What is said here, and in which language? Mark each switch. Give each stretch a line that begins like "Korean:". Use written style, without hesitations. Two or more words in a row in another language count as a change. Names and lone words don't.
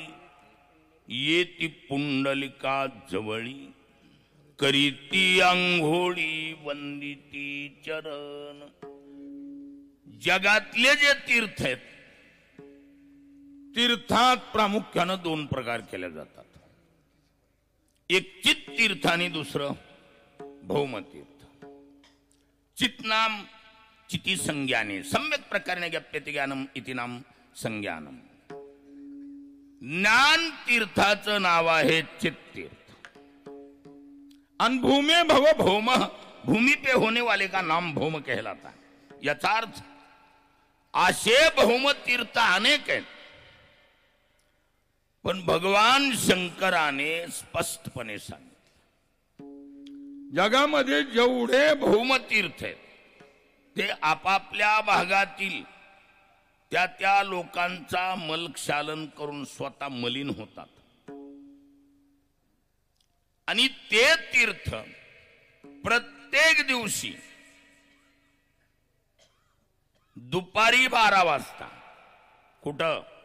Marathi: येती पुंडलिका जवळी, करीती आंघोळी वंदिती चरण. जगातले जे तीर्थ आहेत, तीर्थात प्रामुख्यानं दोन प्रकार केले जातात. एक चित तीर्थ आणि दुसरं भौम तीर्थ.
Sanskrit: चित नाम चिती संज्ञाने, सम्यक प्रकारे ज्ञाप्यते ज्ञानम इति नाम संज्ञानम. ज्ञान तीर्थाचं नाव आहे चित तीर्थ. अन भूमे भव भौम,
Hindi: भूमि पे होने वाले का नाम भौम कहलाता.
Marathi: याचा अर्थ असे भौम तीर्थ अनेक आहेत, पण भगवान शंकराने स्पष्टपणे सांगितले जगामध्ये जेवढे भौमतीर्थ आहेत ते आपापल्या भागातील त्या त्या लोकांचा मलक्षालन करून स्वतः मलिन होतात आणि ते तीर्थ प्रत्येक दिवशी दुपारी 12 वाजता कुठं